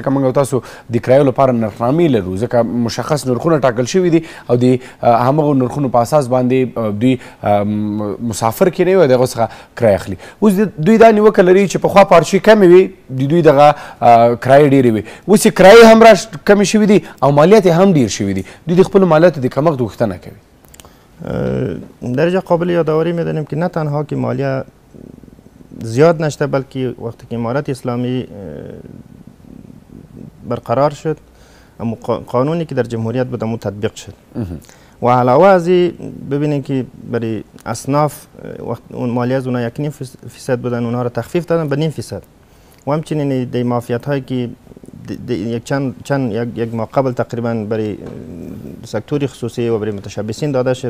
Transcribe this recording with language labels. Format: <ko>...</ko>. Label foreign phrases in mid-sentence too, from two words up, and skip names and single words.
<ps>ځکه موږ او تاسو د کرایو لپاره نرخنامې لرو، ځکه مشخص نرخونه ټاکل شوي دي او د همغو نرخونو په اساس باندې دوی مسافر کې نه وي دغه څخه کرایه اخلي. اوس دوی دا نیوکه لري چې پخوا پارچې کمې وي، د دوی دغه کرایې ډېرې وي، اوس یې کرایې هم را کمې شوي دي او مالیات یې هم ډېر شوي دي. دوی د خپلو مالیاتو د کمښت غوښتنه کوي.</ps> <fa>در اینجا قابل یادآوری می‌دانیم که نه تنها که مالیه زیاد نشده بلکه وقتی که امارت اسلامی برقرار شد قانونی که در جمهوریت بود امو تطبیق شد و علاوه از این ببینید که برای اصناف اون مالیه از اونها 1.5% بودن اونها را تخفیف دادن به 0.5% و همچنین دی مافیات هایی که یک ماه قبل تقریبا برای سکتور خصوصی و برای متشبثین داده شد.</fa>